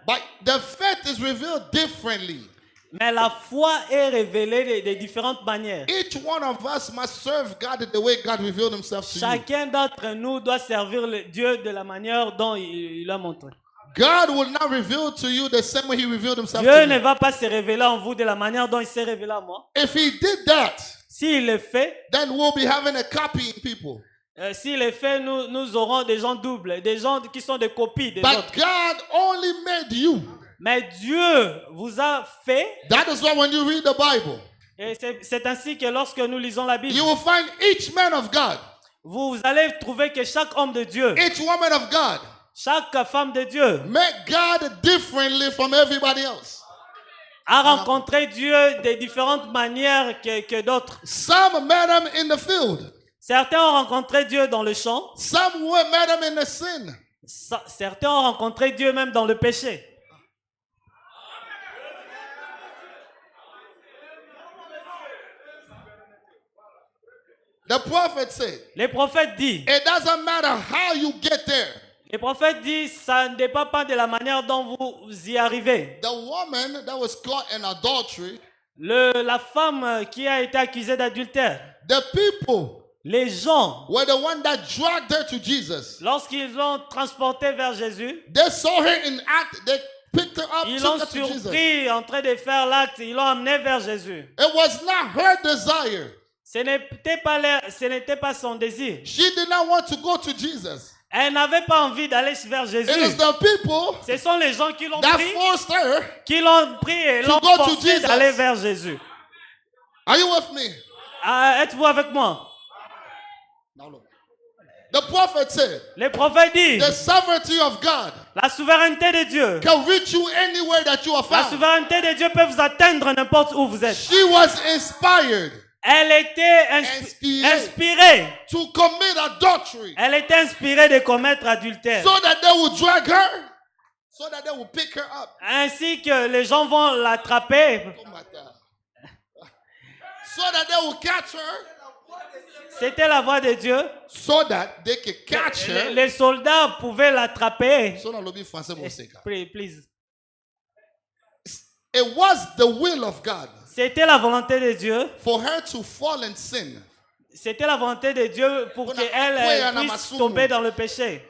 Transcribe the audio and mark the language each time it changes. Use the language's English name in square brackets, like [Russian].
[English] But the faith is revealed differently. [French] Mais la foi est révélée de différentes manières. [English] Each one of us must serve God the way God revealed himself to you. [French] Chacun d'entre nous doit servir le Dieu de la manière dont il l'a montré. [English] God will not reveal to you the same way he revealed himself [French] Dieu [English] to [French] ne [English] you. [French] va pas se révéler en vous de la manière dont il s'est révélé à moi. [English] If he did that, [French] S'il le fait, [English] then we'll be having a copying people. [French] s'il le fait, nous aurons des gens doubles, des gens qui sont des copies des [English] But [French] autres. [English] God only made you. [French] Mais Dieu vous a fait, [English] That is why when you read the Bible, [French] et c'est ainsi que lorsque nous lisons la Bible, [English] you will find each man of God, [French] vous allez trouver que chaque homme de Dieu, [English] each woman of God, [French] chaque femme de Dieu [English] met God differently from everybody else. [French] a rencontré Dieu de différentes manières que d'autres. [English] Some met him in the field. [French] Certains ont rencontré Dieu dans le champ, [English] Some met him in the sin. [French] certains ont rencontré Dieu même dans le péché. [English] The prophet said, [French] Les prophètes disent, [English] it doesn't matter how you get there. [French] les prophètes disent, ça ne dépend pas de la manière dont vous y arrivez. [English] The woman that was caught in adultery, [French] La femme qui a été accusée d'adultère, [English] the people [French] les gens, [English] were the one that dragged her to Jesus. [French] lorsqu'ils l'ont transportée vers Jésus, [English] They saw her in act. They picked her up, [French] ils l'ont [English] took her to Jesus. [French] surpris en train de faire l'acte, ils l'ont amenée vers Jésus. [English] It was not her desire. [French] Ce n'était pas son désir. [English] She did not want to go to Jesus. [French] Elle n'avait pas envie d'aller vers [English] It is [French] Jésus. [English] the people [French] Ce sont les gens qui l'ont [English] that [French] pris, [English] forced her. [French] et [English] To [French] l'ont [English] go to [French] forcé [English] Jesus. [French] d'aller vers Jésus. [English] Are you with me? [French] Êtes-vous avec moi? [English] Now look. The prophet said, [French] Les prophètes [English] the [French] disent, [English] sovereignty of God [French] la souveraineté de Dieu. [English] can reach you anywhere that you are [French] La [English] found. [French] souveraineté de Dieu peut vous atteindre n'importe où vous êtes. [English] She was inspired [French] Elle était inspirée. [English] to commit adultery [French] Elle était inspirée de commettre adultère. [English] so that they would drag her, so that they would pick her up. [French] Ainsi que les gens vont l'attraper. [English] So that they would catch her, [French] C'était la voix de Dieu. [English] so that they could catch her. [French] Les soldats pouvaient l'attraper. So now, lobby français, mon seka. [English] Please. It was the will of God [French] C'était la volonté de Dieu. [English] for her to fall in sin, [French] C'était la volonté de Dieu pour qu'elle puisse tomber dans le péché.